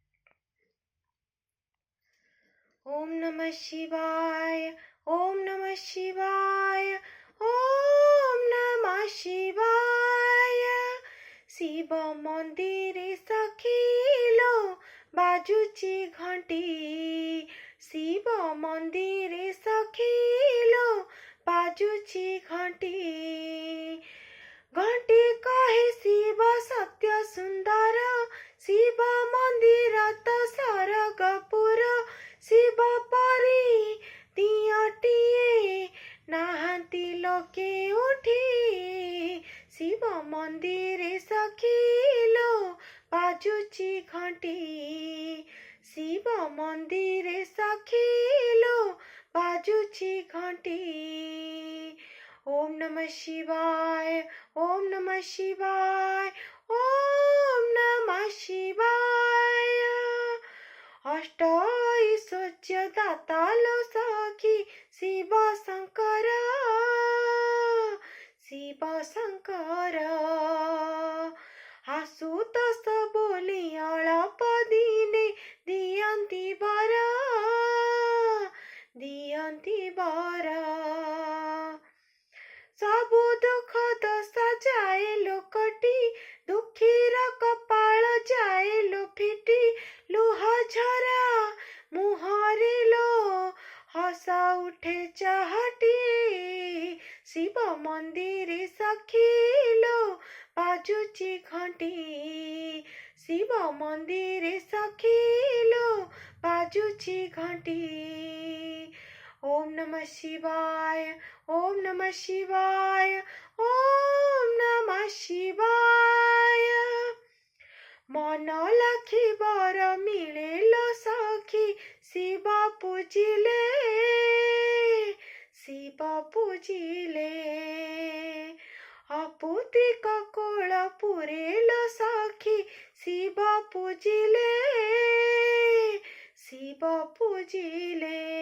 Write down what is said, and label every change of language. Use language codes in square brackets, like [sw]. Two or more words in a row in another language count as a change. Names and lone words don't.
[sa] ओम नमः शिवाय, ओम नमः शिवाय, ओम नमः शिवाय। [or] ଶିବ ମନ୍ଦିରେ ସଖିଲୋ ବାଜୁଚି ଘଣ୍ଟି, ଶିବ ମନ୍ଦିରେ ସଖିଲୋ ବାଜୁଚି ଘଣ୍ଟି। ଘଣ୍ଟି କହେ ଶିବ ସତ୍ୟ ସୁନ୍ଦର, ଶିବ ମନ୍ଦିର ତୋ ସରଗପୁର। ଶିବ ପରୀ ଦିୟଟିଏ ନାହାଁନ୍ତି ଲୋକେ ଉଠି, ଶିବ ମନ୍ଦିରେ ସଖିଲୋ ବାଜୁଚି ଘଣ୍ଟି, ଶିବ ମନ୍ଦିରେ ସଖିଲୋ ବାଜୁଚି ଘଣ୍ଟି। [sa] ओम नमः शिवाय, ओम नमः शिवाय, ओम नमः शिवाय। [or] ଅଷ୍ଟ ଐଶ୍ୱର୍ଯ୍ୟ ଦାତାଲୋ ସଖୀ ଶିବ ଶଙ୍କର, ଶିବ ଶଙ୍କର। ଆଶୁତୋଷ ବୋଲି ଅଳ୍ପ ଦିନେ ଦିଅନ୍ତି ବର, ଦିଅନ୍ତି ବର। ସବୁ ଦୁଖ ଦଶା ଯାଏ ଲୋକଟି, ଦୁଖୀର କପାଳ ଯାଏ ଲୋ ଫିଟି। ଲୁହ ଝରା ମୁହଁରେ ଲୋ ହସା ଉଠେ ଚାହଁଟି, ଶିବ ମନ୍ଦିରେ ସଖିଲୋ ବାଜୁଚି ଘଣ୍ଟି, ଶିବ ମନ୍ଦିରେ ସଖିଲୋ ବାଜୁଚି ଘଣ୍ଟି। [sa] ओम नमः शिवाय, ओम नमः शिवाय, ओम नमः शिवाय। [or] ମନ ଲାଖି ବର ମିଳେ ଲୋ ସଖୀ ଶିବ ପୂଜିଲେ, ଶିବ ପୂଜିଲେ। ଅପୁତ୍ରିକ କୋଳ ପୁରେ ଲୋ ସଖୀ ଶିବ ପୂଜିଲେ, ଶିବ ପୂଜିଲେ।